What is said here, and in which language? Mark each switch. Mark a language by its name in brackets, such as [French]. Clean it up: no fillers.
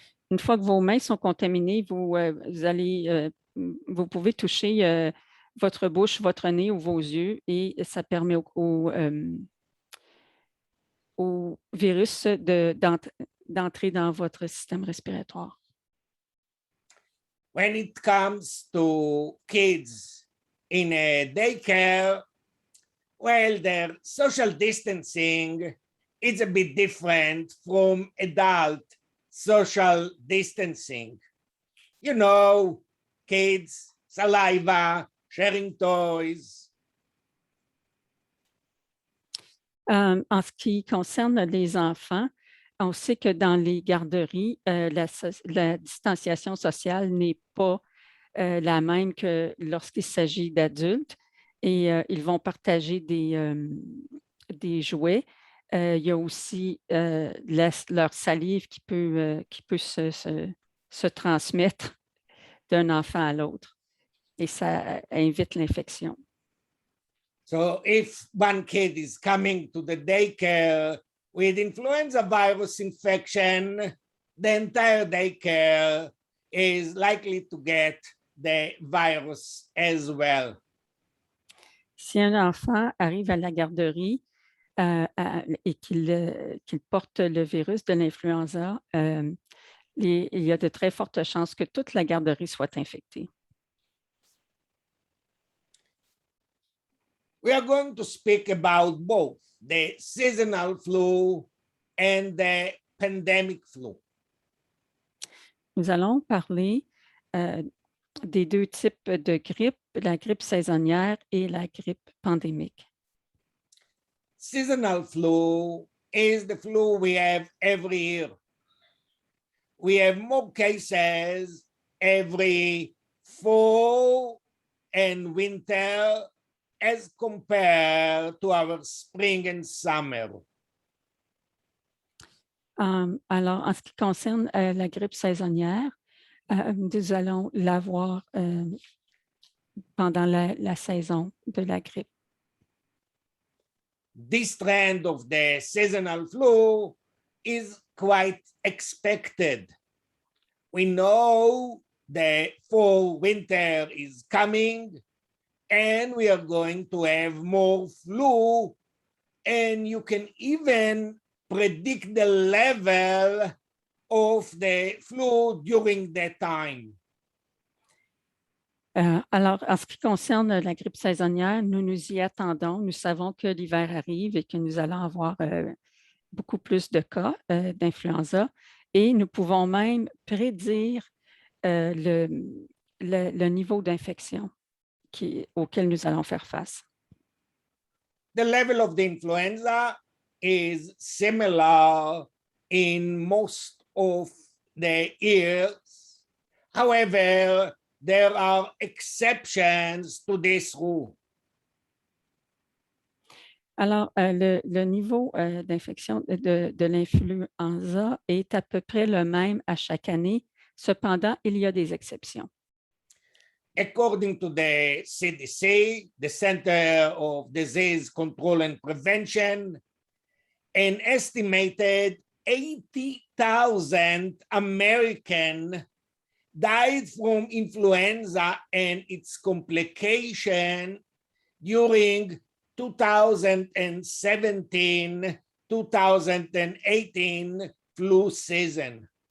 [French] Une fois que vos mains sont contaminées, vous pouvez toucher votre bouche, votre nez ou vos yeux et ça permet au virus d'entrer dans votre système respiratoire. [English] When it comes to kids in a daycare, well, their social distancing is a bit different from adult social distancing. You know, kids, saliva, sharing toys. [French] En ce qui concerne les enfants, on sait que dans les garderies, la distanciation sociale n'est pas la même que lorsqu'il s'agit d'adultes et ils vont partager des jouets. Il y a aussi leur salive qui peut se transmettre d'un enfant à l'autre et ça invite l'infection. [English] So if one kid is coming to the daycare with influenza virus infection, the entire daycare is likely to get the virus as well. [French] Si un enfant arrive à la garderie et qu'il porte le virus de l'influenza, il y a de très fortes chances que toute la garderie soit infectée. [English] We are going to speak about both the seasonal flu and the pandemic flu. [French] Nous allons parler des deux types de grippe, la grippe saisonnière et la grippe pandémique. [English] Seasonal flu is the flu we have every year. We have more cases every fall and winter as compared to our spring and summer. [French] Alors, en ce qui concerne la grippe saisonnière, nous allons l'avoir pendant la saison de la grippe. [English] This trend of the seasonal flu is quite expected. We know the fall winter is coming and we are going to have more flu, and you can even predict the level of the flu during that time? [French] Alors, en ce qui concerne la grippe saisonnière, nous nous y attendons. Nous savons que l'hiver arrive et que nous allons avoir beaucoup plus de cas d'influenza et nous pouvons même prédire le niveau d'infection auquel nous allons faire face. [English] The level of the influenza is similar in most of the years. However, there are exceptions to this rule. [French] Alors, le niveau d'infection de l'influenza est à peu près le même à chaque année. Cependant, il y a des exceptions. [English] According to the CDC, the Center of Disease Control and Prevention, an estimated 80,000 Americans died from influenza and its complication during 2017-2018 flu season.